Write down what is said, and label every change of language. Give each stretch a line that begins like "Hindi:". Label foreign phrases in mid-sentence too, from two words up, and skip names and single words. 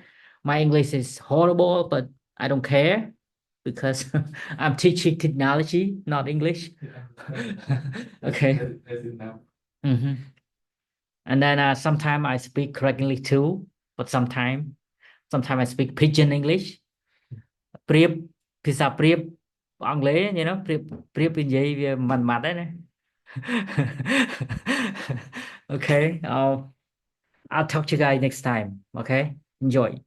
English: My English is horrible, but I don't care because I'm teaching technology, not English. Okay. That's enough. Mhm. And then sometimes I speak correctly too, but sometimes I speak pidgin English.
Khmer: ប្រៀបភាសាប្រៀបអង់គ្លេស
English: you know
Khmer: ប្រៀបនិយាយវាមិនម៉ាត់ដែរណា
English: Okay, I'll talk to you guys next time.
Khmer: Okay, enjoy.